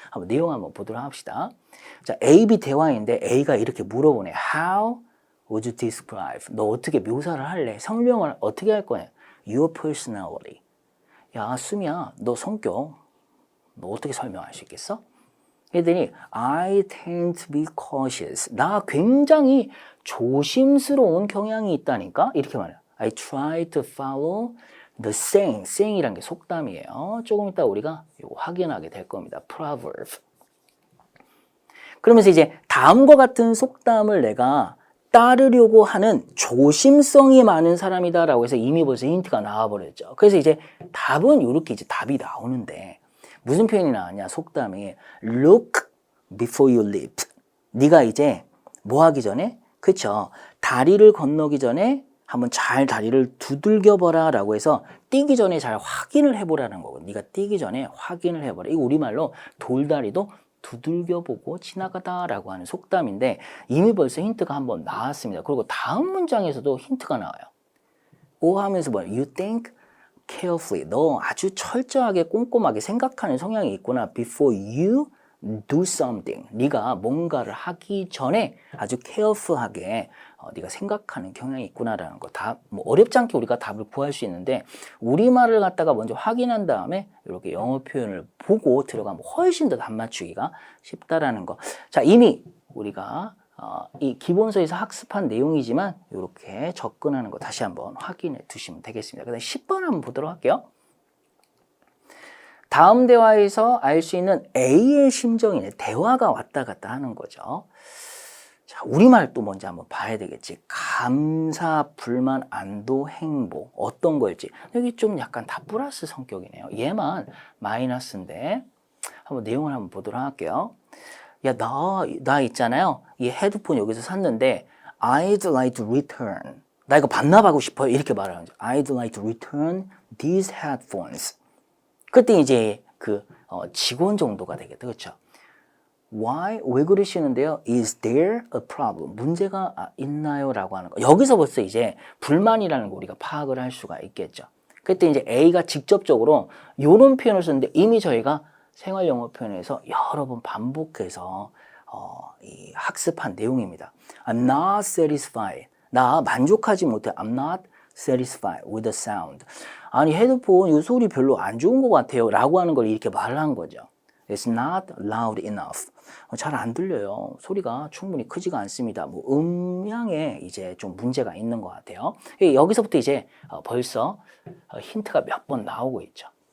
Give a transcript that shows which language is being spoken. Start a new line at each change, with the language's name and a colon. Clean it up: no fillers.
Korean: 한번 내용 한번 보도록 합시다. 자, A, B 대화인데 A가 이렇게 물어보네.
English: How would you describe?
Korean: 너 어떻게 묘사를 할래? 설명을 어떻게 할 거냐?
English: Your personality.
Korean: 야, 수미야, 너 성격 너 어떻게 설명할 수 있겠어?
English: 애들이 I tend to be cautious.
Korean: 나 굉장히 조심스러운 경향이 있다니까? 이렇게 말해요.
English: I try to follow the saying.
Korean: saying이란 게 속담이에요. 조금 이따 우리가 이거 확인하게 될 겁니다.
English: proverb.
Korean: 그러면서 이제 다음과 같은 속담을 내가 따르려고 하는 조심성이 많은 사람이다라고 해서 이미 벌써 힌트가 나와버렸죠. 그래서 이제 답은 이렇게 이제 답이 나오는데 무슨 표현이 나왔냐?
English: 속담이 look before you leap.
Korean: 네가 이제 뭐 하기 전에? 그쵸? 다리를 건너기 전에 한번 잘 다리를 두들겨 보라 라고 해서 뛰기 전에 잘 확인을 해보라는 거고 네가 뛰기 전에 확인을 해보라. 이거 우리말로 돌다리도 두들겨 보고 지나가다 라고 하는 속담인데 이미 벌써 힌트가 한번 나왔습니다. 그리고 다음 문장에서도 힌트가 나와요. 오 하면서 뭐예요?
English: You think carefully.
Korean: 너 아주 철저하게 꼼꼼하게 생각하는 성향이 있구나.
English: Before you do something.
Korean: 네가 뭔가를 하기 전에 아주 careful하게 네가 생각하는 경향이 있구나라는 거. 다 뭐 어렵지 않게 우리가 답을 구할 수 있는데 우리말을 갖다가 먼저 확인한 다음에 이렇게 영어 표현을 보고 들어가면 훨씬 더 답 맞추기가 쉽다라는 거. 자, 이미 우리가 이 기본서에서 학습한 내용이지만 이렇게 접근하는 거 다시 한번 확인해 두시면 되겠습니다. 그다음 10번 한번 보도록 할게요. 다음 대화에서 알 수 있는 A의 심정이네. 대화가 왔다 갔다 하는 거죠. 자, 우리말 또 먼저 한번 봐야 되겠지. 감사, 불만, 안도, 행복. 어떤 걸지. 여기 좀 약간 다 플러스 성격이네요. 얘만 마이너스인데 한번 내용을 한번 보도록 할게요. 야, 나 있잖아요. 이 헤드폰 여기서 샀는데
English: I'd like to return.
Korean: 나 이거 반납하고 싶어요. 이렇게 말하는 거죠.
English: I'd like to return these headphones.
Korean: 그때 이제 그 직원 정도가 되겠다. 그렇죠?
English: Why?
Korean: 왜 그러시는데요?
English: Is there a problem?
Korean: 문제가 있나요? 라고 하는 거. 여기서 벌써 이제 불만이라는 거 우리가 파악을 할 수가 있겠죠. 그때 이제 A가 직접적으로 이런 표현을 썼는데 이미 저희가 생활 영어 표현에서 여러 번 반복해서 이 학습한 내용입니다.
English: I'm not satisfied.
Korean: 나 만족하지 못해.
English: I'm not satisfied with the sound.
Korean: 아니 헤드폰 이 소리 별로 안 좋은 것 같아요 라고 하는 걸 이렇게 말한 거죠.
English: It's not loud enough.
Korean: 잘 안 들려요. 소리가 충분히 크지가 않습니다. 뭐 음향에 이제 좀 문제가 있는 것 같아요. 여기서부터 이제 벌써 힌트가 몇 번 나오고 있죠.